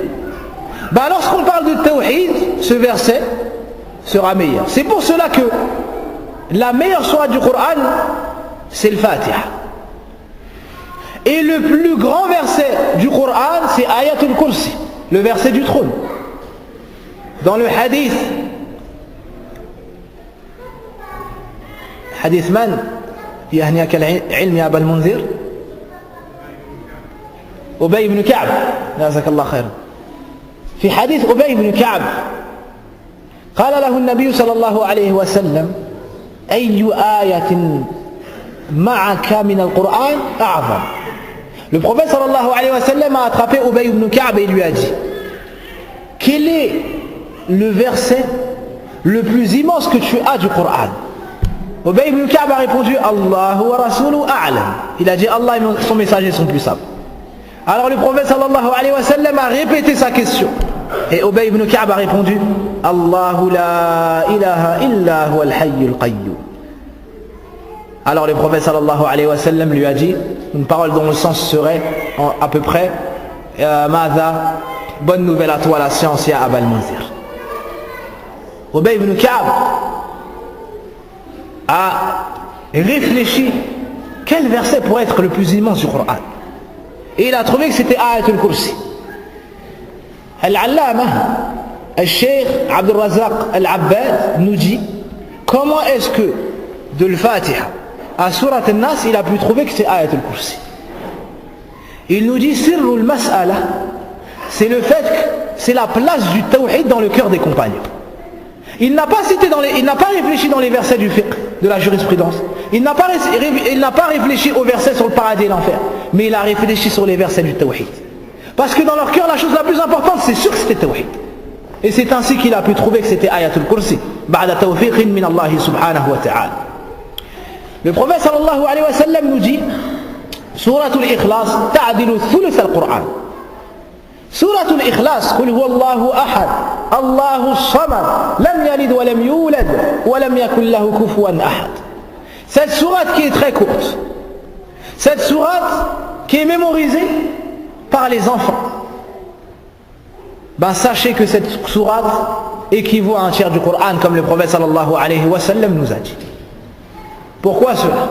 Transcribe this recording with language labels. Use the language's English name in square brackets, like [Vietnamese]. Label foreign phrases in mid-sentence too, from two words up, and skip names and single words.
[French] Ben lorsqu'on parle de tawhid, ce verset sera meilleur. C'est pour cela que la meilleure sourate du Coran c'est le Fatiha, et le plus grand verset du Coran c'est Ayatul Kursi, le verset du trône. Dans le hadith [Arabic] من يهنيك العلم يا أبا المنذر أبي بن كعب جزاك الله خيرا. في حديث أبي بن كعب قال له النبي صلى الله عليه وسلم أي آية معك من القرآن أعظم. [French] Le prophète [Arabic] صلى الله عليه وسلم [French] a attrapé Ubay ibn Ka'b et lui a dit: quel est le verset le plus immense que tu as du Coran? Ubay ibn Ka'b a répondu: [Arabic] الله ورسوله أعلم. [French] Il a dit: Allah et son messager sont plus sables. Alors le prophète [Arabic] صلى الله عليه وسلم [French] a répété sa question, et Ubay ibn Ka'b a répondu: [Arabic] الله لا إله إلا هو الحي القيوم. [French] Alors le prophète [Arabic] صلى الله عليه وسلم [French] lui a dit une parole dont le sens serait à peu près: Mada, bonne nouvelle à toi la science, [Arabic] يا أبا المنذر. [French] Ubay ibn Ka'b a réfléchi quel verset pourrait être le plus immense du Coran, et il a trouvé que c'était Ayatul Kursi. [Arabic] العلامة الشيخ [French] Abdul Razak Al-Abbad nous dit comment est-ce que de l'Fatiha à Surat Al-Nas il a pu trouver que c'est Ayatul Kursi. Il nous dit [Arabic] سر المسألة, [French] c'est le fait que c'est la place du Tawhid dans le cœur des compagnons. Il n'a pas réfléchi dans les versets du fiqh, de la jurisprudence. Il n'a pas réfléchi aux versets sur le paradis et l'enfer, mais il a réfléchi sur les versets du Tawhid. Parce que dans leur cœur, la chose la plus importante, c'est sûr que c'était Tawhid. Et c'est ainsi qu'il a pu trouver que c'était Ayatul Kursi, [Arabic] بعد توفيق من الله سبحانه وتعالى. [French] Le prophète [Arabic] صلى الله عليه وسلم [French] nous dit [Arabic] سورة الإخلاص تعدل ثلث القرآن. سورة الإخلاص، قل هو الله أحد، الله الصمد، لم يلد ولم يولد، ولم يكن له كفوا أحد. [French] Cette sourate qui est très courte, cette sourate qui est mémorisée par les enfants, ben sachez que cette sourate équivaut à un tiers du Coran, comme le prophète [Arabic] صلى الله عليه وسلم [French] nous a dit. Pourquoi cela?